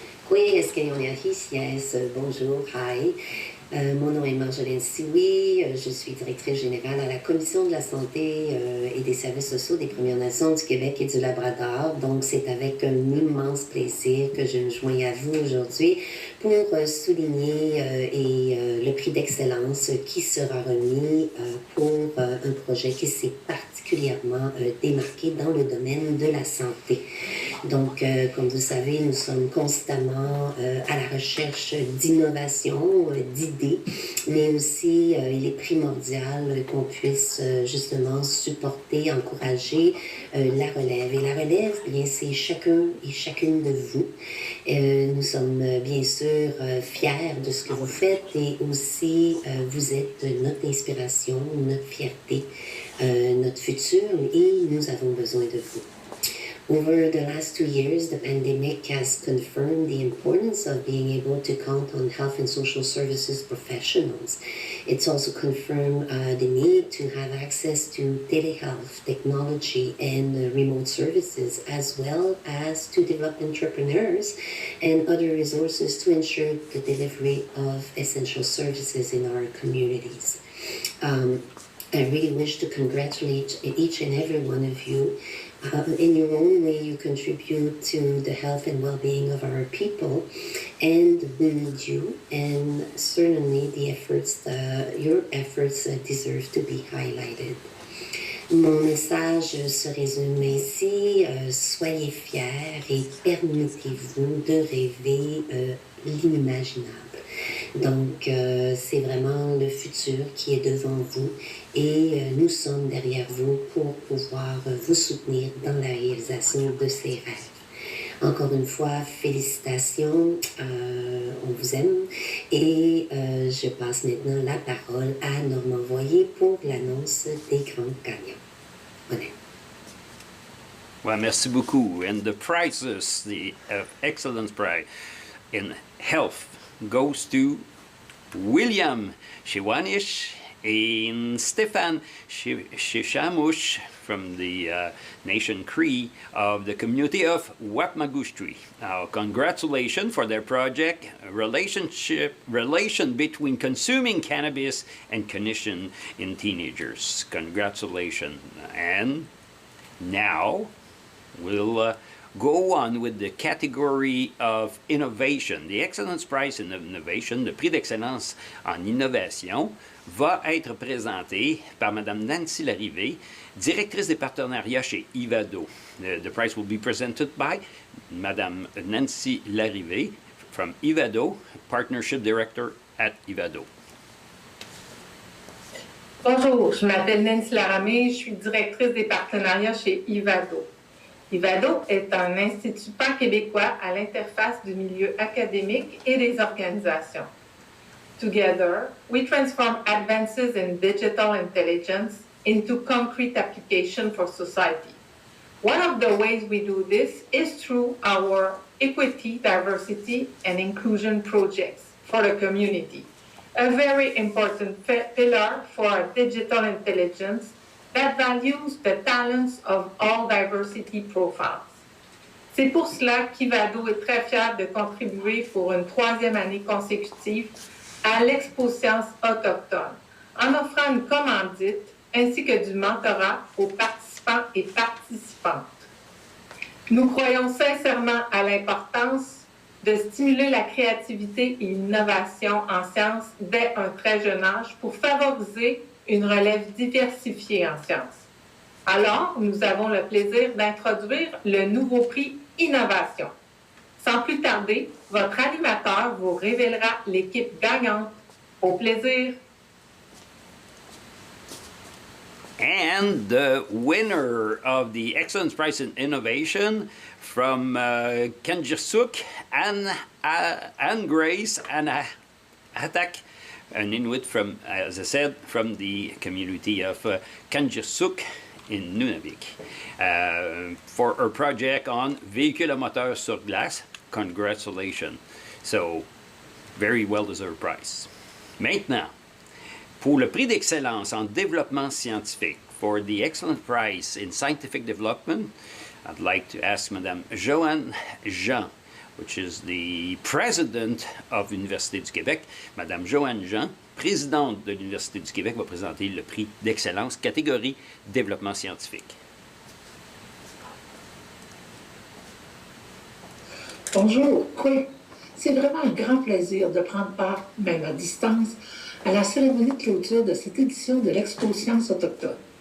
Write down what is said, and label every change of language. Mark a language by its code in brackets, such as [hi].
[fr] Oui, est-ce qu'il y en a ici? [en] Yes, [fr] bonjour, hi. Mon nom est Marjolaine Sioui, je suis directrice générale à la Commission de la santé et des services sociaux des Premières Nations du Québec et du Labrador. Donc, c'est avec un immense plaisir que je me joins à vous aujourd'hui pour souligner le prix d'excellence qui sera remis pour un projet qui s'est particulièrement démarqué dans le domaine de la santé. Donc, comme vous savez, nous sommes constamment à la recherche d'innovation, d'idées, mais aussi il est primordial qu'on puisse justement supporter, encourager la relève. Et la relève, bien, c'est chacun et chacune de vous. Nous sommes bien sûr fiers de ce que vous faites et aussi vous êtes notre inspiration, notre fierté, notre futur et nous avons besoin de vous. [en] Over the last 2 years, the pandemic has confirmed the importance of being able to count on health and social services professionals. It's also confirmed the need to have access to telehealth technology and remote services, as well as to develop entrepreneurs and other resources to ensure the delivery of essential services in our communities. I really wish to congratulate each and every one of you. In your own way, you contribute to the health and well-being of our people, and we need you. And certainly, your efforts deserve to be highlighted. [fr] Mon message se résume ainsi, soyez fiers et permettez-vous de rêver l'inimaginable. Donc, c'est vraiment le futur qui est devant vous et nous sommes derrière vous pour pouvoir vous soutenir dans la réalisation de ces rêves. Encore une fois, félicitations, on vous aime et je passe maintenant la parole à Normand Voyer pour l'annonce des grands gagnants. Voilà. Well, merci beaucoup. [en] And the prizes, the Excellence Prize in Health goes to William Shiwanish and Stefan Shishamush from the Nation Cree of the community of Wapmagushtri. Congratulations for their project, relation between consuming cannabis and cognition in teenagers. Congratulations. And now we'll go on with the category of innovation. The Excellence Prize in Innovation, [fr] le prix d'excellence en innovation, va être présenté par Mme Nancy Larrivée, directrice des partenariats chez Ivado. [en] The prize will be presented by Mme Nancy Larrivée from Ivado, Partnership Director at Ivado. [fr] Bonjour, je m'appelle Nancy Larrivée, je suis directrice des partenariats chez Ivado. Ivado est un institut pan-québécois à l'interface du milieu académique et des organisations. [en] Together, we transform advances in digital intelligence into concrete application for society. One of the ways we do this is through our equity, diversity, and inclusion projects for the community, a very important pillar for our digital intelligence that values the talents of all diversity profiles. [fr] C'est pour cela qu'Ivado est très fier de contribuer pour une 3e année consécutive à l'Expo Sciences autochtone, en offrant une commandite ainsi que du mentorat aux participants et participantes. Nous croyons sincèrement à l'importance de stimuler la créativité et l'innovation en sciences dès un très jeune âge pour favoriser une relève diversifiée en sciences. Alors, nous avons le plaisir d'introduire le nouveau prix Innovation. Sans plus tarder, votre animateur vous révélera l'équipe gagnante. Au plaisir! [en] And the winner of the Excellence Prize in Innovation from Kanjirsuk, Anne Grace, Anna Atak, an Inuit from, as I said, from the community of Kanjirsuk in Nunavik, for her project on [fr] véhicules à moteur sur glace. [en] Congratulations. So, very well-deserved prize. [fr] Maintenant, pour le prix d'excellence en développement scientifique, [en] for the Excellent Prize in Scientific Development, I'd like to ask Madame Joanne Jean which is the president of l'Université du Québec. [fr] Madame Joanne Jean, présidente de l'Université du Québec, va présenter le prix d'excellence catégorie développement scientifique. Bonjour, oui. C'est vraiment un grand plaisir de prendre part, même à distance, à la cérémonie de clôture de cette édition de l'Expo Sciences autochtones.